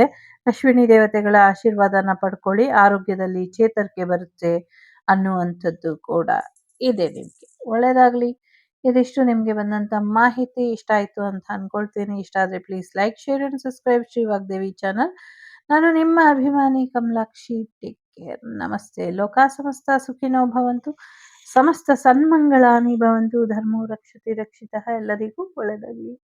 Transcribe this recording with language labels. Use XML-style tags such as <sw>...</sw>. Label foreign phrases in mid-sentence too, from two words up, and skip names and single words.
<kn>ಅಶ್ವಿನಿ ದೇವತೆಗಳ ಆಶೀರ್ವಾದನ ಪಡ್ಕೊಳ್ಳಿ, ಆರೋಗ್ಯದಲ್ಲಿ ಚೇತರಿಕೆ ಬರುತ್ತೆ ಅನ್ನುವಂಥದ್ದು ಕೂಡ ಇದೆ ನಿಮ್ಗೆ. ಒಳ್ಳೇದಾಗ್ಲಿ. ಇದಿಷ್ಟು ನಿಮ್ಗೆ ಬಂದಂತ ಮಾಹಿತಿ ಇಷ್ಟ ಆಯ್ತು ಅಂತ ಅನ್ಕೊಳ್ತೀನಿ. ಇಷ್ಟ ಆದ್ರೆ</kn> <en>please like, share and subscribe ಶ್ರೀ ವಾಗ್ದೇವಿ ಚಾನಲ್.</en> <kn>ನಾನು ನಿಮ್ಮ ಅಭಿಮಾನಿ ಕಮಲಾಕ್ಷಿ.</kn> <en>take care.</en> <kn>ನಮಸ್ತೆ.</kn> <sa>ಲೋಕ ಸಮಸ್ತ ಸುಖಿನೋ ಭವಂತು. ಸಮಸ್ತ ಸನ್ಮಂಗಳಾನಿ ಭವಂತು. ಧರ್ಮೋ ರಕ್ಷತಿ ರಕ್ಷಿತಃ.</sa> <kn>ಎಲ್ಲರಿಗೂ ಒಳ್ಳೆದಾಗಲಿ.</kn>